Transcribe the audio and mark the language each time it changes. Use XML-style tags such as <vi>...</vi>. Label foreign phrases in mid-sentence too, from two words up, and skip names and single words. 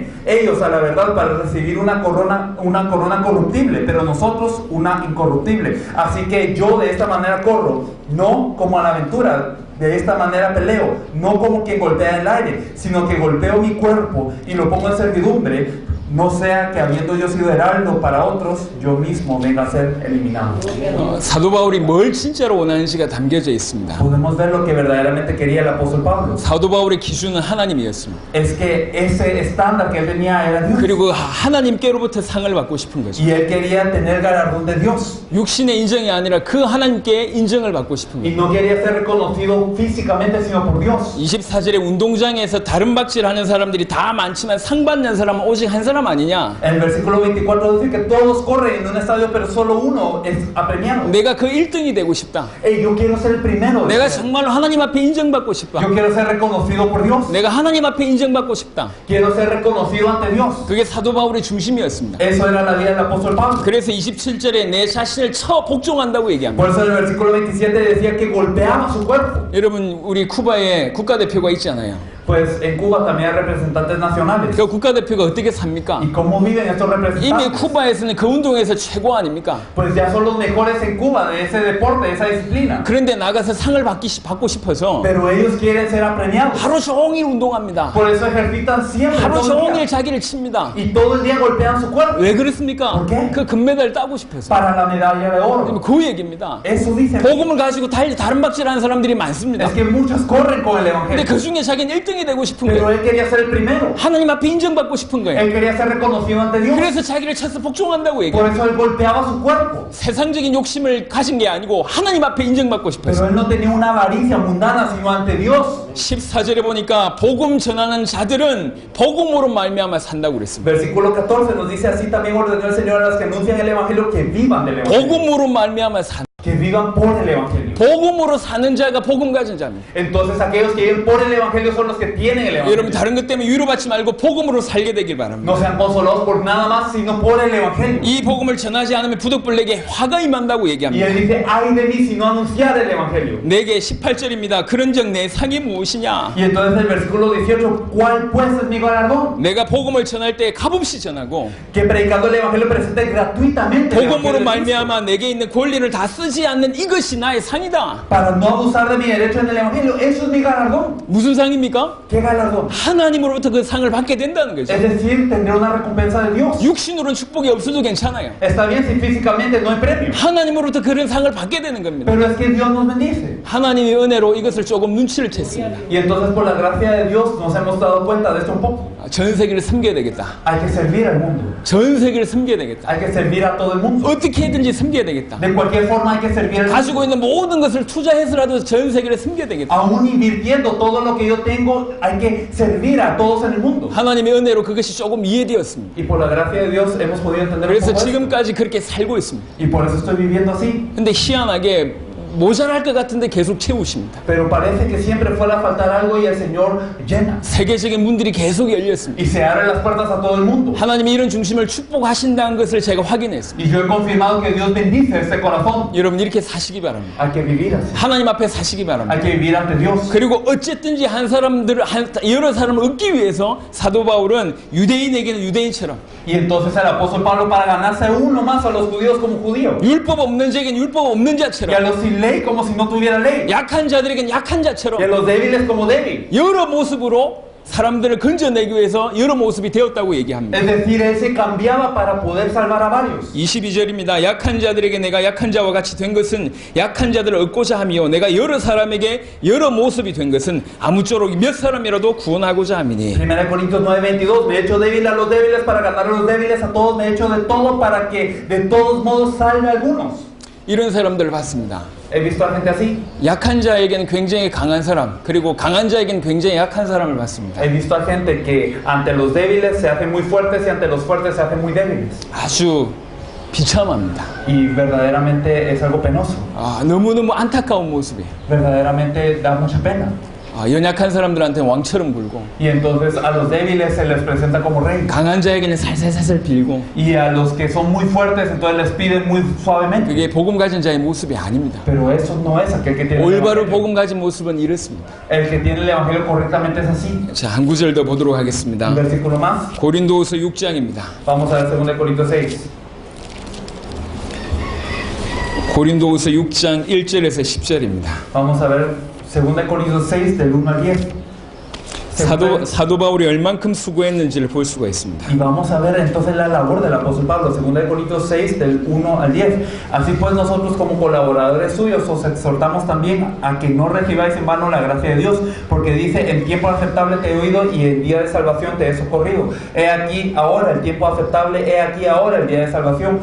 <es>Ellos a la verdad para recibir una corona corruptible, pero nosotros una incorruptible. Así que yo de esta manera corro, no como a la aventura, de esta manera peleo, no como quien golpea en el aire, sino que golpeo mi cuerpo y lo pongo en servidumbre, no sea que habiendo yo sido heraldo para otros, yo mismo venga a ser eliminado.</es> <ko>사도 바울이 뭘 진짜로 원하는지가 담겨져 있습니다.</ko> <es>Podemos ver lo que verdaderamente quería el apóstol Pablo.</es> <ko>사도 바울의 기준은 하나님이었습니다.</ko> <es>Es que ese estándar que él tenía era Dios.</es> <ko>그리고 하나님께로부터 상을 받고 싶은 거죠.</ko> <es>Y él quería tener galardón de Dios.</es> <ko>육신의 인정이 아니라 그 하나님께 인정을 받고 싶은</ko> <es>Y</es> <ko>거예요.</ko> <es>no quería ser reconocido físicamente, sino por Dios.</es> <ko>24절에 운동장에서 다른 박질하는 사람들이 다 많지만 상 받는 사람은 오직 한 사람 아니냐?</ko> <es>En el versículo 24 dice que todos corren en un estadio, pero solo uno es apremiado.</es> <ko>내가 그 1등이 되고 싶다.</ko> <es>Hey, yo quiero ser el primero.</es> <ko>내가 정말로 하나님 앞에 인정받고 싶다.</ko> <es>Yo quiero ser reconocido por Dios.</es> <ko>내가 하나님 앞에 인정받고 싶다.</ko> <es>Quiero ser reconocido ante Dios.</es> <ko>그게 사도 바울의 중심이었습니다.</ko> <es>Eso era la vida del apóstol Pablo.</es> <ko>그래서 27절에 내 자신을 쳐 복종한다고 얘기합니다.</ko> <es>Por eso en el versículo 27 decía que golpeaba su cuerpo.</es> <ko>여러분 우리 쿠바에 국가대표가 있잖아요.</ko> <es>Pues en Cuba también hay representantes nacionales.</es> <ko>그 국가대표가 어떻게 삽니까?</ko> <es>¿Y cómo viven estos</es> <ko>이미</ko> <es>representantes?</es> <ko>쿠바에서는 그 운동에서 최고 아닙니까?</ko> <es>Pues ya son los mejores en Cuba de ese deporte, de esa disciplina.</es> <ko>그런데 나가서 상을 받고 싶어서</ko> <es>Pero ellos quieren ser apremiados.</es> <ko>하루 종일 운동합니다.</ko> <es>Por eso ejercitan siempre</es> <ko>하루</ko> <es>todo el</es> <ko>종일</ko> <es>día.</es> <ko>자기를 칩니다.</ko> <es>Y todo el día golpean su cuerpo</es> <ko>왜 그렇습니까?</ko> <es>¿Por qué?</es> <ko>그 금메달 따고 싶어서.</ko> <es>para la medalla de oro.</es> <ko>그 얘기입니다.</ko> <es>Eso dicen.</es> <ko>복음을 가지고 다른 박질하는 사람들이 많습니다.</ko> <es>Es que muchos corren con el</es> <ko>근데</ko> <es>evangelio.</es> <ko>그 중에 자기는 1등이 되고 싶은</ko> <es>Pero</es> <ko>거예요.</ko> <es>él quería ser el primero.</es> <ko>하나님 앞에 인정받고 싶은 거예요.</ko> <es>Él quería ser reconocido ante Dios.</es> <ko>그래서 자기를 쳐서 복종한다고 얘기해요.</ko> <es>Por eso él golpeaba su cuerpo.</es> <ko>세상적인 욕심을 가진 게 아니고 하나님 앞에 인정받고</ko> <es>Pero</es> <ko>싶어서.</ko> <es>él no tenía una avaricia mundana, sino ante Dios.</es> <ko>14절에 보니까 복음 전하는 자들은 복음으로 말미암아 산다고 그랬습니다.</ko> <es>Versículo 14 nos dice: así también ordenó el Señor a los que anuncian el evangelio que vivan del evangelio.</es> <ko>복음으로 말미암아 산.</ko> <es>Que vivan por el evangelio.</es> <ko>복음으로 사는 자가 복음 가진 자입니다.</ko> <es>Entonces aquellos que viven por el evangelio son los que tienen el</es> <ko>여러분</ko> <es>evangelio.</es> <ko>다른 것 때문에 위로받지 말고 복음으로 살게 되길 바랍니다.</ko> <es>No sean consolados por nada más, sino por el evangelio.</es> <ko>이 복음을 전하지 않으면 부득불에게 화가 임한다고</ko> <es>Y</es> <ko>얘기합니다.</ko> <es>él dice: ay de mí si no anunciar el evangelio.</es> <ko>내게 18절입니다. 그런즉 내 상이 무엇이냐?</ko> <es>Y entonces el versículo 18: ¿cuál pues es mi galardón?</es> <ko>내가 복음을 전할 때 값없이 전하고</ko> <es>Que predicando el evangelio presente gratuitamente el</es> <ko>복음으로</ko> <es>evangelio de Cristo,</es> <ko>말미암아 내게 있는 권리를 다 쓰지 않는 이것이 나의 상이다.</ko> <es>para no abusar de mi derecho en el evangelio. Eso es mi galardón.</es> <ko>무슨 상입니까?</ko> <es>¿Qué galardón?</es> <ko>하나님으로부터 그 상을 받게 된다는 거죠.</ko> <es>Es decir, tendré una recompensa de Dios.</es> <ko>육신으로는 축복이 없어도 괜찮아요.</ko> <es>Está bien si físicamente no hay premio,</es> <ko>하나님으로부터 그런 상을 받게 되는 겁니다.</ko> <es>pero es que Dios nos bendice.</es> <ko>하나님의 은혜로 이것을 조금 눈치를 챘습니다.</ko> <es>Y entonces por la gracia de Dios nos hemos dado cuenta de esto un poco.</es> <ko>전 세계를 섬겨야 되겠다.</ko> <es>Hay que servir al mundo.</es> <ko>전 세계를 섬겨야 되겠다.</ko> <es>Hay que servir a todo el mundo.</es> <ko>어떻게든지 섬겨야 되겠다.</ko> <es>De cualquier forma hay que servir al mundo.</es> <ko>가지고 있는 모든 것을 투자해서라도 전 세계를 섬겨야 되겠다.</ko> <es>Aún invirtiendo todo lo que yo tengo, hay que servir a todos en el mundo.</es> <ko>하나님의 은혜로 그것이 조금 이해되었습니다.</ko> <es>Y por la gracia de Dios hemos podido entender un</es> <ko>그래서</ko> <es>poco eso.</es> <ko>지금까지 그렇게 살고 있습니다.</ko> <es>Y por eso estoy viviendo así.</es> <ko>근데 희한하게 모자랄 것 같은데 계속 채우십니다.</ko> <es>Pero parece que siempre fuera a faltar algo y el Señor llena.</es> <ko>세계적인 문들이 계속 열렸습니다.</ko> <es>Y se abren las puertas a todo el mundo.</es> <ko>하나님이 이런 중심을 축복하신다는 것을 제가 확인했습니다.</ko> <es>Y yo he confirmado que Dios bendice este corazón.</es> <ko>여러분 이렇게 사시기 바랍니다.</ko> <es>Hay que vivir así.</es> <ko>하나님 앞에 사시기 바랍니다.</ko> <es>Hay que vivir ante Dios.</es> <ko>그리고 어쨌든지 여러 사람을 얻기 위해서 사도 바울은 유대인에게는 유대인처럼</ko> <es>Y entonces el apóstol Pablo, para ganarse uno más a los judíos como judíos,</es> <ko>율법 없는 자에게는 율법 없는</ko> <es>y a</es> <ko>자처럼</ko> <es>los sin ley como si no tuviera ley,</es> <ko>약한 자들에게는 약한</ko> <es>y a</es> <ko>자처럼</ko> <es>los débiles como débil,</es> <ko>여러 모습으로 사람들을 건져내기 위해서 여러 모습이 되었다고 얘기합니다.</ko> <es>Es decir, él se cambiaba para poder salvar a varios.</es> <ko>22절입니다. 약한 자들에게 내가 약한 자와 같이 된 것은 약한 자들을 얻고자 함이요 내가 여러 사람에게 여러 모습이 된 것은 아무쪼록 몇 사람이라도 구원하고자 함이니.</ko> <es>1 Corintios 9:22, me he hecho débil a los débiles para ganar a los débiles, a todos me he hecho de todo para que de todos modos salve a algunos.</es> <ko>이런 사람들을 봤습니다.</ko> <es>He visto a gente así.</es> <ko>약한 자에게는 굉장히 강한 사람, 그리고 강한 자에게는 굉장히 약한 사람을 봤습니다.</ko> <es>He visto a gente que ante los débiles se hacen muy fuertes y ante los fuertes se hacen muy débiles.</es> <ko>아주 비참합니다.</ko> <es>Y verdaderamente es algo penoso.</es> <ko>너무너무 안타까운 모습이에요.</ko> <es>Verdaderamente da mucha pena.</es> <ko>연약한 사람들한테 왕처럼 굴고</ko> <es>Y entonces a los débiles se les presenta como rey.</es> <ko>강한 자에게는 살살살살 빌고.</ko> <es>Y a los que son muy fuertes entonces les piden muy suavemente.</es> <ko>그게 복음 가진 자의 모습이 아닙니다.</ko> <es>Pero eso no es aquel que tiene el</es> <ko>올바로</ko> <es>evangelio.</es> <ko>복음 가진 모습은 이렇습니다.</ko> <es>El que tiene el evangelio correctamente es así.</es> <ko>자, 한 구절 더 보도록 하겠습니다.</ko> <es>Un versículo más.</es> <ko>고린도후서 6장입니다.</ko> <es>Vamos a ver 2 Corintios 6.</es> <ko>고린도후서 6장 1절에서 10절입니다.</ko> <es>Vamos a ver 2 Corintios 6 del 1 al 10.</es> <ko>사도 바울이 얼만큼 수고했는지를 볼 수가 있습니다.</ko> <es>Y vamos a ver entonces la labor del apóstol Pablo, 2 Corintios 6 del 1 al 10. Así pues nosotros como colaboradores suyos os exhortamos también a que no recibáis en vano la gracia de Dios, porque dice, en tiempo aceptable te he oído y en día de salvación te he socorrido. He aquí ahora el tiempo aceptable, he aquí ahora el día de salvación.</es>